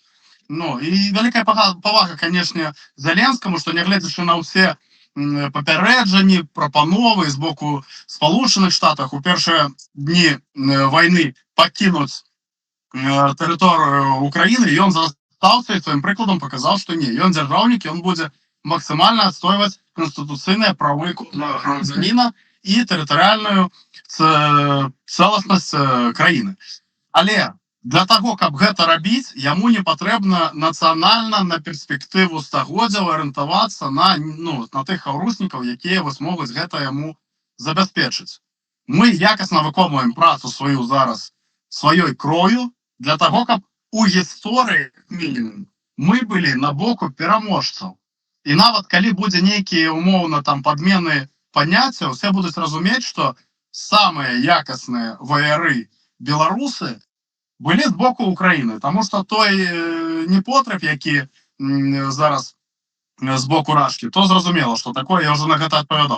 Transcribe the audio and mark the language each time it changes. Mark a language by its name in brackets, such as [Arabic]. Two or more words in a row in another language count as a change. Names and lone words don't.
[Belarusian] Ну, і вялікая павага, канешне, Зеленскаму, што нягледзячы на ўсе папярэджанні, прапановы з боку Спалучаных Штатаў у першыя дні вайны пакінуць тэрыторыю Украіны, ён застаўся і сваім прыкладам паказаў, што не, ён дзяржаўнік, ён будзе [Russian] максимально отстаивать конституционные правы гражданина и территориальную целостность краины. [Belarusian] Але [Russian] для того, [Belarusian] каб гэта рабіць, яму не патрэбна нацыянальна на перспектыву стагоддзяў арыентавацца на тых хаўруснікаў, якія вось могуць гэта яму забяспечыць. Мы якасна выконваем працу сваю зараз сваёй кров'ю [Russian] для того, [Belarusian] каб у гісторыі мінімум мы былі на боку пераможцаў. І нават калі будзе нейкія умоўна там падмены паняццяў, усе будуць разумець, што самыя якасныя ваяры беларусы былі з боку Украіны, таму што той непотреб, які зараз з боку Рашкі, то зразумела, што такое, я ўжо на гэта адпавядаў.